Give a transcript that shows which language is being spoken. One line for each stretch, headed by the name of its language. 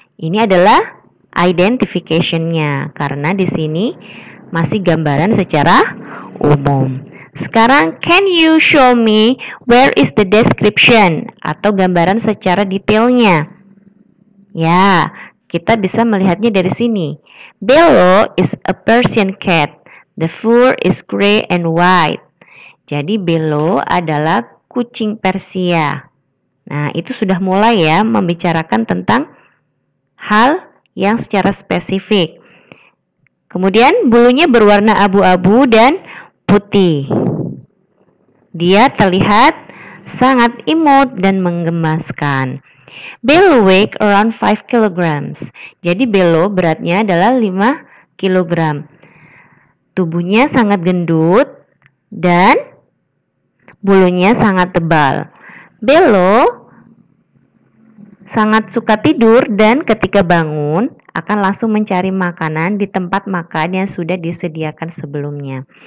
Indonesian: Ini adalah identification-nya karena di sini masih gambaran secara umum. Sekarang,
English: can you show me where is the description
Indonesian: atau gambaran secara detailnya? Ya, kita bisa melihatnya dari sini.
English: Bello is a Persian cat. The fur is gray and white.
Indonesian: Jadi Bello adalah kucing Persia. Nah, itu sudah mulai ya membicarakan tentang hal yang secara spesifik. Kemudian bulunya berwarna abu-abu dan putih. Dia terlihat sangat imut dan menggemaskan.
English: Bello weighs around 5 kilograms.
Indonesian: Jadi Bello beratnya adalah 5 kilogram. Tubuhnya sangat gendut dan bulunya sangat tebal. Bello sangat suka tidur dan ketika bangun akan langsung mencari makanan di tempat makan yang sudah disediakan sebelumnya.